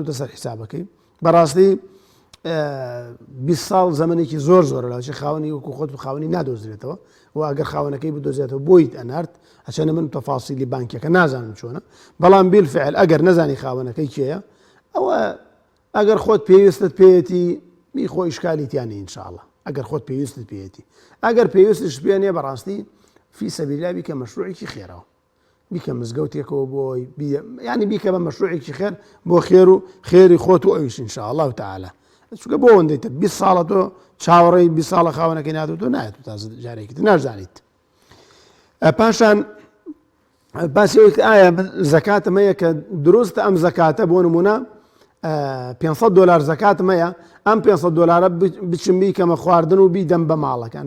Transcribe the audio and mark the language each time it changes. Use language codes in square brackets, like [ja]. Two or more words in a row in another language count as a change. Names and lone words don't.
[ckb] دەسەر حیسابەکەی بەڕاستی 20 ساڵ زەمنێکی زۆر زۆرە لاچی خاوەنی وەکو خۆت خاوەنی نادۆزرێتەوە و ئەگەر خاوەنەکەی بدۆزێتەوە بۆیت ئەنارد ئەچەنە من تەفاسیلی بانکیەکە نازانم چۆنە بەڵام بیلفعل ئەگەر نەزانی خاوەنەکەی کێیە ئەوە ئەگەر خۆت پێویستت پێیەتی میخۆ ئیشکالی تیانە ئینشاءڵڵا ئەگەر خۆت پێویستت پێیەتی ئەگەر پێویستش پێ نیە بەڕاستی [ar] في سبيل الله [ckb] بیکە مەشروعێکی خێرەوە، بیکە مزگەوتێکەوە بۆی ینی بیکە بە مەشروعێکی خێر بۆ خێر و خێری خۆت و ئەویش [ar] ئینشاء الله تعالى. [ckb] چونکە بۆ ئەوەندەی تر 20 ساڵە تۆ چاوەڕێی 20 ساڵە خاوەنەکەی ناتوە تۆ نایەت و تازە جارێکی نازانیت. پاشان باسی ئەوەی ئایا زەکاتم هەیە کە دروستە ئەم زەکاتە بۆ نمونە $500 زەکاتم هەیە، ئەم $500 بچم بیکەمە خواردن و بیدەم بە ماڵەکان.